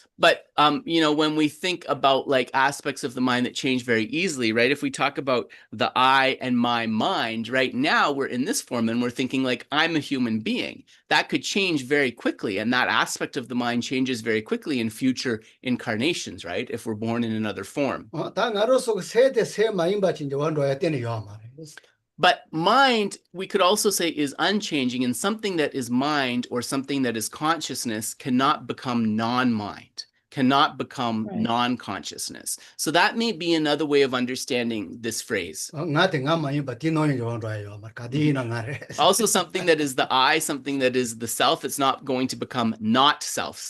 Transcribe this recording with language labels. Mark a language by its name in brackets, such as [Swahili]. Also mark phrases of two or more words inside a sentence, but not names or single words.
[English] But you know, when we think about like aspects of the mind that change very easily, right? If we talk about the I and my mind, right now we're in this form and we're thinking like I'm a human being. That could change very quickly, and that aspect of the mind changes very quickly in future incarnations, right? If we're born in another form. Ta ngaroso se de se mayimba chinja wonroya teni yo amare. But mind, we could also say, is unchanging, and something that is mind or something that is consciousness cannot become non-mind, cannot become non-consciousness. So that may be another way of understanding this phrase. Also something that is the I, something that is the self, it's not going to become not self.